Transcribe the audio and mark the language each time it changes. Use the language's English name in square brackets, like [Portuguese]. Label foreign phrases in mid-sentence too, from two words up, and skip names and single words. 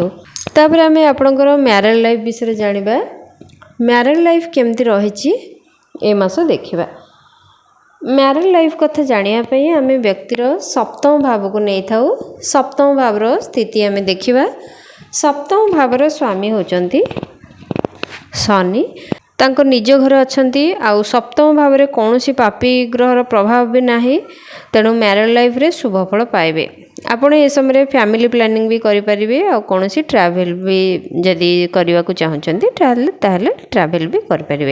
[Odia] ତାପରେ ଆମେ ଆପଣଙ୍କର [English] married life [Odia] ବିଷୟ ଜାଣିବା। [English] married life [Odia] କେମିତି ରହିଛି ଏ ମାସ ଦେଖିବା। [English] married life [Odia] କଥା ଜାଣିବା ପାଇଁ ଆମେ ବ୍ୟକ୍ତିର ସପ୍ତମ ଭାବ କୁ ନେଇ ଥାଉ। ସପ୍ତମ ଭାବର ସ୍ଥିତି ଆମେ ଦେଖିବା। ସପ୍ତମ ଭାବର ସ୍ୱାମୀ ହେଉଛନ୍ତି ଶନି, ତାଙ୍କ ନିଜ ଘରେ ଅଛନ୍ତି ଆଉ ସପ୍ତମ ଭାବରେ କୌଣସି ପାପୀ ଗ୍ରହର ପ୍ରଭାବ ବି ନାହିଁ। ତେଣୁ [English] married life [Odia] ଶୁଭ ଫଳ ପାଇବେ। ଆପଣ ଏ ସମୟରେ [English] family planning [Odia] ବି କରିପାରିବେ ଆଉ କୌଣସି ଟ୍ରାଭେଲ୍ ବି ଯଦି କରିବାକୁ ଚାହୁଁଛନ୍ତି ତାହେଲେ ଟ୍ରାଭେଲ୍ ବି କରିପାରିବେ।